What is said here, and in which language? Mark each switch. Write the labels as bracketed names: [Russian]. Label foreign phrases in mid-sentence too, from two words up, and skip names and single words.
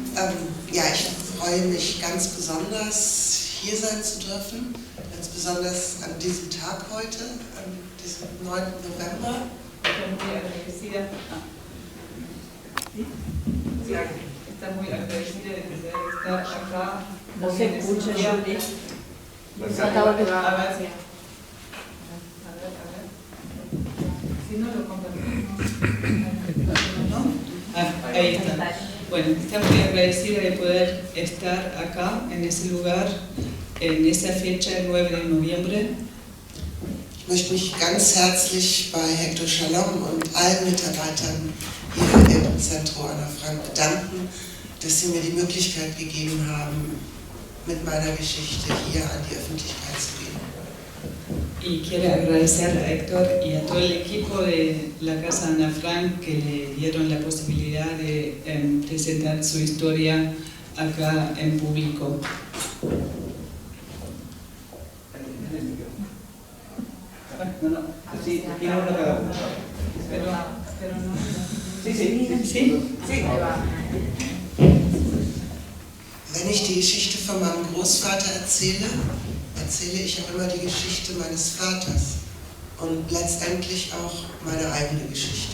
[German] Ja, ich freue mich ganz besonders, hier sein zu dürfen, ganz besonders an diesem Tag heute, an diesem 9. November. [Spanish] Está muy agradecida de poder estar acá. No se escucha, Julie. Si no lo compartimos. Ahí está. Bueno, está muy agradecida de poder estar acá, en ese lugar, en esa fecha, el 9 de noviembre. [German] Ich möchte mich ganz herzlich bei Hector Shalom und allen Mitarbeitern hier im Centro Anna Frank bedanken, dass sie mir die Möglichkeit gegeben haben, mit meiner Geschichte hier an die Öffentlichkeit zu gehen. [Spanish] Y quiero agradecer a Héctor y a todo el equipo de la Casa Ana Frank que le dieron la posibilidad de presentar su historia acá en público. Sí, tiene uno cada uno. Pero no. Sí. [German] Wenn ich die Geschichte von meinem Großvater erzähle, erzähle ich auch immer die Geschichte meines Vaters und letztendlich auch meine eigene Geschichte.